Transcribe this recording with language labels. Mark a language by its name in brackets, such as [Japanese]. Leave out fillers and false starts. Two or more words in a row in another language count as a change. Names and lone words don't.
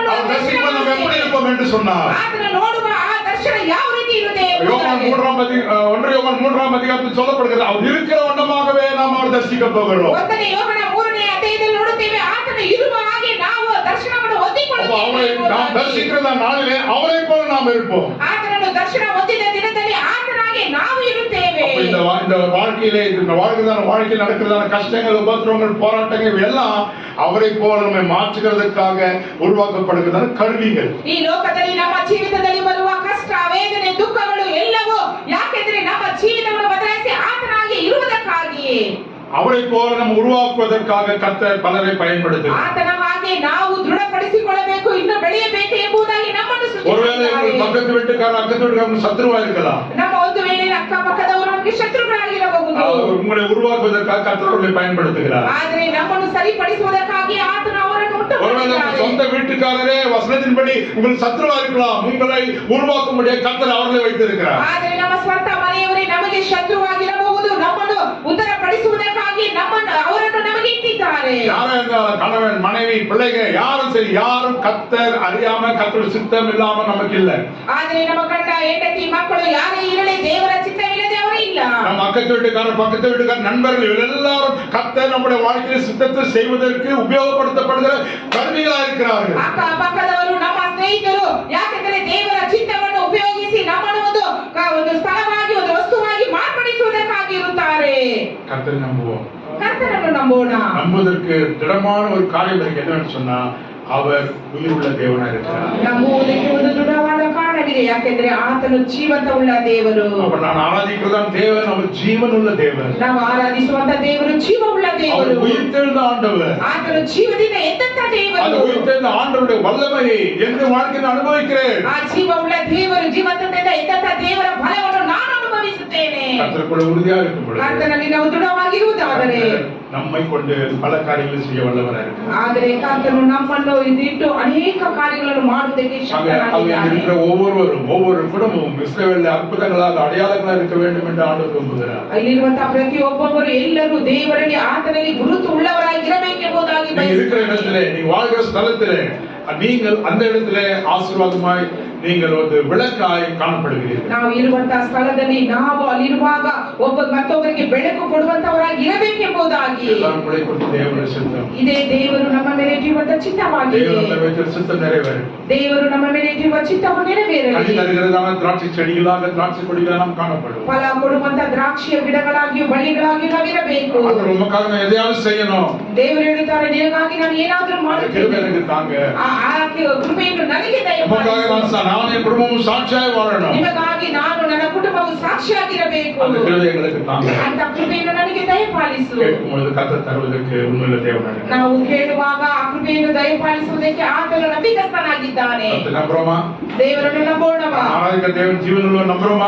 [Tamil] அவர் தரிசிப்போம் நாம் எப்படி இருப்போம் என்று சொன்னார். [Kannada] ಆತನ ನೋಡುವ ಆ ದರ್ಶನ ಯಾವ ರೀತಿ ಇರುತ್ತೆ? [Tamil] யோவான் 3ஆம் அதிகாரத்தில் சொல்லப்படுகிறது அவர் இருக்கிற வண்ணமாகவே நாம் அவர் தரிசிக்க போகிறோம். [Kannada] ಒಂದನೇ ಯೋಹನ 3ನೇ ಅಧ್ಯಾಯದಲ್ಲಿ ನೋಡುತ್ತೇವೆ ಆತನ ಇರುವ ಹಾಗೆ ನಾವು ದರ್ಶನವನ್ನು ಹೊಂದಿಕೊಳ್ಳುತ್ತೇವೆ. [Tamil] அவரை நாம் தரிசிக்கிற நாளிலே அவரை போல நாம் இருப்போம். [Kannada] ಆತನನ್ನು ದರ್ಶನ ಹೊಂದಿದ ದಿನದಲ್ಲಿ ಆತನಾಗೆ ನಾವು ಇರುತ್ತೇವೆ. [Tamil] இந்த வாழ்க்கையிலே இந்த வாழ்க்கையில் நடக்கிறதான கஷ்டங்கள், உபத்திரவங்கள், போராட்டங்கள் எல்லாம் அவரை போல நம்மை மாற்றுகிறதுக்காக உருவாக்கப்படுகிறதான கருவிகள். [Kannada] ಈ ಲೋಕದಲ್ಲಿ ನಮ್ಮ ಜೀವಿತದಲ್ಲಿ ಬರುವ ಕಷ್ಟ, ವೇದನೆ, ದುಃಖಗಳು ಎಲ್ಲವೂ ಯಾಕೆಂದ್ರೆ ನಮ್ಮ ಜೀವಿತವನ್ನು ಬದಲಾಯಿಸಿ ಆತನಾಗೆ ಇರುವುದಕ್ಕಾಗಿಯೇ. [Tamil] அவரை போல நம்ம உருவாக்குவதற்காக கர்த்தர் பலரை பயன்படுத்துகிறார். [Kannada] ಆತನ ಹಾಗೆ ನಾವು ದೃಢಪಡಿಸಿಕೊಳ್ಳಬೇಕು, ಇನ್ನು ಬೆಳೆಯಬೇಕು ಎಂಬುದಾಗಿ ನಮ್ಮನ್ನು [Tamil] ஒருவேளை உங்கள் பக்கத்து வீட்டுக்காரர் அக்கத்து வீட்டுக்காரர் சத்ருவா இருக்கலாம். [Kannada] ನಮ್ಮ ಒಂದು ವೇಳೆ ಅಕ್ಕಪಕ್ಕದವರು ನಮಗೆ ಶತ್ರುಗಳಾಗಿರಬಹುದು. [Tamil] உங்களை உருவாக்குவதற்காக கர்த்தர் அவர்களை பயன்படுத்துகிறார். [Kannada] ಆದರೆ ನಮ್ಮನ್ನು ಸರಿಪಡಿಸುವುದಕ್ಕಾಗಿ ಆತನು ಅವರನ್ನು [Tamil] ஒருவேளை சொந்த வீட்டுக்காரரே வசனத்தின்படி உங்கள் சத்ருவா இருக்கலாம். உங்களை உருவாக்கும்படியா கர்த்தர் அவர்களை வைத்திருக்கிறார். [Kannada] ಆದರೆ ನಮ್ಮ ಸ್ವಂತ ಮನೆಯವರೇ ನಮಗೆ ಶತ್ರುವಾಗಿರಬಹುದು, ನಮ್ಮನ್ನು ಉತ್ತರಪಡಿಸುವುದಕ್ಕಾಗಿ ನಮ್ಮನ್ನು ಅವರನ್ನು ನಮಗೆ ಇಟ್ಟಿದ್ದಾರೆ. [Tamil] யாரா இருந்தாலும் கணவன், மனைவி, பிள்ளைகள் யாரும் சரி, யாரும் கர்த்தர் அறியாம கர்த்தர் சித்தம் இல்லாம நமக்கு இல்ல. [Kannada] ಆದರೆ ನಮ್ಮ ಗಂಡ, ಹೆಂಡತಿ, ಮಕ್ಕಳು ಯಾರೇ ಇರಲಿ ದೇವರ ಚಿತ್ತವಿಲ್ಲದೆ ಅವರು ಇಲ್ಲ. [Tamil] நம்ம அக்கத்து வீட்டுக்காரர், பக்கத்து வீட்டுக்காரர், நண்பர்கள் இவர்கள் எல்லாரும் கர்த்தர் நம்முடைய வாழ்க்கையில் சித்தத்தை செய்வதற்கு உபயோகப்படுத்தப்படுகிற கருவிகளா இருக்கிறார்கள். [Kannada] ಅಕ್ಕ ಪಕ್ಕದವರು ನಮ್ಮ ಸ್ನೇಹಿತರು ಯಾಕೆಂದರೆ ದೇವರ ಚಿತ್ತವನ್ನು ಉಪಯೋಗಿಸಿ ನಮ್ಮನ್ನು ಒಂದು ಸ್ಥಳವಾಗಿ ಒಂದು ವಸ್ತುವಾಗಿ ಮಾರ್ಪಡಿಸುವುದಕ್ಕಾಗಿ ಇರುತ್ತಾರೆ. [Tamil] கர்த்தரை நம்புவோம். [Kannada] ಕರ್ತನನ್ನು ನಂಬೋಣ. [Tamil] நம்புவதற்கு திடமான ஒரு காரியம் இருக்கு. என்னன்னு சொன்னா அவர் உயிருள்ள தேவனா இருக்கிறார். [Kannada] ನಂಬುವುದಕ್ಕೆ ಒಂದು ದೃಢವಾದ ಕಾರಣವಿದೆ, ಯಾಕೆಂದ್ರೆ ಆತನು ಜೀವಂತವುಳ್ಳ ದೇವರು. [Tamil] அப்ப நான் ஆராதிக்கிறதா தேவன் அவர் ஜீவனுள்ள தேவன். [Kannada] ನಾವು ಆರಾಧಿಸುವಂತ ದೇವರು ಜೀವವುಳ್ಳ ದೇವರು. [Tamil] அவர் உயிர்த்தெழுந்த ஆண்டவர். [Kannada] ಆತನು ಜೀವದಿಂದ ಎದ್ದಂತ ದೇವರು. [Tamil] அந்த உயிர்த்தெழுந்த ஆண்டவருடைய வல்லமையை எந்த வாழ்க்கையில் அனுபவிக்கிறேன். [Kannada] ಆ ಜೀವವುಳ್ಳ ದೇವರು, ಜೀವಂತದಿಂದ ಎದ್ದಂತ ದೇವರ ಬಲವನ್ನು ನಾನು ಅನುಭವಿಸುತ್ತೇನೆ. [Tamil] கர்த்தருக்குள்ள உறுதியா இருக்கும் பொழுது [Kannada] ಕರ್ತನಲ್ಲಿ ನಾವು ದೃಢವಾಗಿರುವುದಾದರೆ [Tamil] நம்மை கொண்டு பல காரியங்களை செய்ய வல்லவராக இருக்கிறார். [Kannada] ಆದರೆ ಕರ್ತನು ನಮ್ಮನ್ನು ಇದಿಟ್ಟು ಅನೇಕ ಕಾರ್ಯಗಳನ್ನು ಮಾಡುವುದಕ್ಕೆ ಶಕ್ತನಾಗಿದ್ದಾನೆ. [Tamil] இருக்கிற ஒவ்வொரு குடும்பமும் இஸ்ரவேலில் அற்புதங்களாக அடையாளங்களா இருக்க வேண்டும் என்று ஆண்டவர் விரும்புகிறார். [Kannada] ಅಲ್ಲಿರುವಂತಹ ಪ್ರತಿಯೊಬ್ಬರು ಎಲ್ಲರೂ ದೇವರಲ್ಲಿ ಆತನಲ್ಲಿ ಗುರುತು ಉಳ್ಳವರಾಗಿರಬೇಕೆಂಬುದಾಗಿ [Tamil] இருக்கிற இடத்திலே, நீங்க வாழ்கிற ஸ்தலத்திலே நீங்கள் அந்த இடத்திலே ஆசீர்வாதமாய் நீங்கள் ஒரு விளக்காய் காணப்படுகிறீர்கள். [Kannada] ನಾವು ಇರುವಂತಹ ಸ್ಥಳದಲ್ಲಿ ನಾವು ಅಲ್ಲಿರುವಾಗ ಮತ್ತೊಬ್ಬರಿಗೆ ಬೆಳಕು ಕೊಡುವಂತವರಾಗಿ ಇರಬೇಕೆಂಬುದಾಗಿ [Tamil] எல்லாரும் கூட கொடுத்த தேவனுடைய சித்தம். [Kannada] ಇದೇ ದೇವರು ನಮ್ಮ ಮೇಲೆ ಇಟ್ಟಿರುವಂತ ಚಿತ್ತವಾಗಿದೆ. [Tamil] தேவனுடைய வைத்த சித்தம் நிறைவேறும். [Kannada] ದೇವರು ನಮ್ಮ ಮೇಲೆ ಇಟ್ಟಿರುವ ಚಿತ್ತವು ನೆರವೇರಲಿ. [Tamil] கனி தருகிறதான திராட்சை செடிகளாக, திராட்சை கொடிகளாக நாம் காணப்படும். [Kannada] ಫಲ ಕೊಡುವಂತ ದ್ರಾಕ್ಷಿಯ ಗಿಡಗಳಾಗಿಯೂ ಬಳ್ಳಿಗಳಾಗಿಯೂ ನಾವಿರಬೇಕು. [Tamil] ஆண்டவர் உமக்காக எதையாவது செய்யணும். [Kannada] ದೇವರು ಹೇಳುತ್ತಾರೆ, ನಿನಗಾಗಿ ನಾನು ಏನಾದರೂ ಮಾಡುತ್ತೇನೆ, [Tamil] எனக்கு தாங்க. [Kannada] ಆ ಕೃಪೆಯನ್ನು ನನಗೆ [Tamil] உமக்காக [Kannada] ದಯಪಾಲಿಸು. [Tamil] நான் என் குடும்பமும் சாட்சியாய் வாழணும். [Kannada] ನಿಮಗಾಗಿ ನಾನು ನನ್ನ ಕುಟುಂಬವು ಸಾಕ್ಷಿಯಾಗಿರಬೇಕು. [Tamil] அந்த கிருபை எங்களுக்கு தாங்க. [Kannada] ಅಂತ ಕೃಪೆಯನ್ನು ನನಗೆ ದಯಪಾಲಿಸು. [Tamil] கேட்கும்போது கர்த்தர் தருவதற்கு உண்மையில தேவனாக [Kannada] ನಾವು ಕೇಳುವಾಗ ಆ ಕೃಪೆಯನ್ನು ದಯಪಾಲಿಸುವುದಕ್ಕೆ ಆತನು ನಂಬಿಕಸ್ಥನಾಗಿದ್ದಾನೆ. [Tamil] நம்புறோமா? [Kannada] ದೇವರನ್ನು ನಂಬೋಣವಾ? [Tamil] ஆராதிக்க தேவன் ஜீவனுள்ள நம்புறோமா?